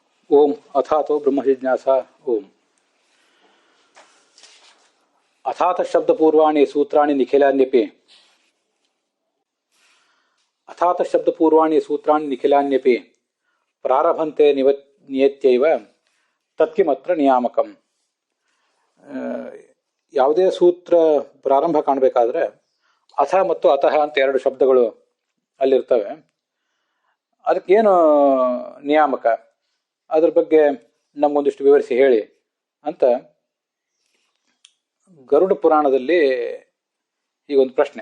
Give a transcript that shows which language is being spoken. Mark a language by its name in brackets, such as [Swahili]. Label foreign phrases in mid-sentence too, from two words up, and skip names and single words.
[Sanskrit] ओम अथातो ब्रह्म जिज्ञासा ओम अथात शब्द पूर्वाणि सूत्राणि निखिलान्यपि अथात शब्द पूर्वाणि सूत्राणि निखिलान्यपि प्रारभन्ते नियत्यैव तत्किमत्र नियामकಂ. [Kannada] ಯಾವುದೇ ಸೂತ್ರ ಪ್ರಾರಂಭ ಕಾಣಬೇಕಾದ್ರೆ ಅಥ ಮತ್ತು ಅತಃ ಅಂತ ಎರಡು ಶಬ್ದಗಳು ಅಲ್ಲಿರ್ತವೆ. ಅದಕ್ಕೇನು ನಿಯಾಮಕ, ಅದ್ರ ಬಗ್ಗೆ ನಮಗೊಂದಿಷ್ಟು ವಿವರಿಸಿ ಹೇಳಿ ಅಂತ ಗರುಡ ಪುರಾಣದಲ್ಲಿ ಈಗೊಂದು ಪ್ರಶ್ನೆ.